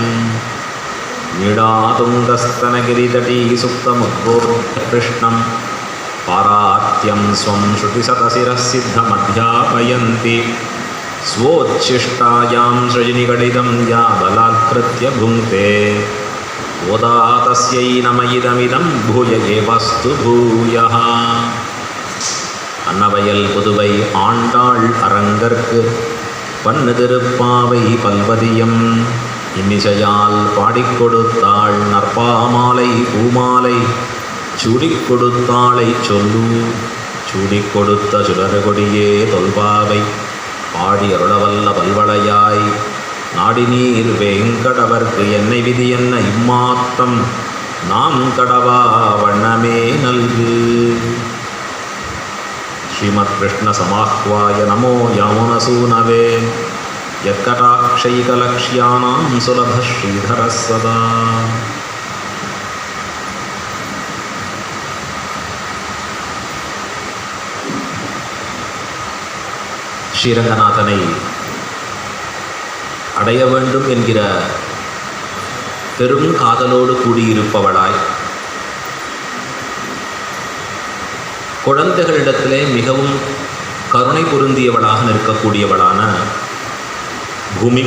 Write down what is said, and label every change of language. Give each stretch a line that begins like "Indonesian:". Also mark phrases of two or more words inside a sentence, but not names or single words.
Sanskrit: नीडातुङ्गस्तनगिरितटी सुप्तमुद्बोध्य कृष्णं पारात्यं स्वं श्रुतिशतशिरः सिद्धमध्यापयन्ति स्वोच्छिष्टायां सृजनिगडितं या बलात्कृत्य भुङ्क्ते ओदातस्यै नम इदमिदं भूय एवस्तु भूयः
Tamil: அன்னவயல் புதுவை ஆண்டாள் அரங்கற்கு பன்னு திருப்பாவை பல்வதியம் இன்னிசையால் பாடிக் கொடுத்தாள் நற்பாமாலை பூமாலை சூடிக் கொடுத்தாளை சொல்லு சூடிக் கொடுத்த சுடர்கொடியே தொல்பாவை பாடி அருளவல்ல பல்வளையாய் நாடி நீர் வேங்கடவர்க்கு என்னை விதி என்ன இம்மாத்தம் நாம் கடவா வண்ணமே நல்கு.
Sanskrit: श्रीमत्कृष्णसमाह्वाय नमो यामुनसूनवे यत्कटाक्षैकलक्ष्याणां सुलभः श्रीधरः सदा.
Tamil: ஸ்ரீரங்கநாதனை அடைய வேண்டும் என்கிற பெரும் காதலோடு கூடியிருப்பவளாய் குழந்தைகளிடத்திலே மிகவும் கருணை பொருந்தியவளாக நிற்கக்கூடியவளான பூமி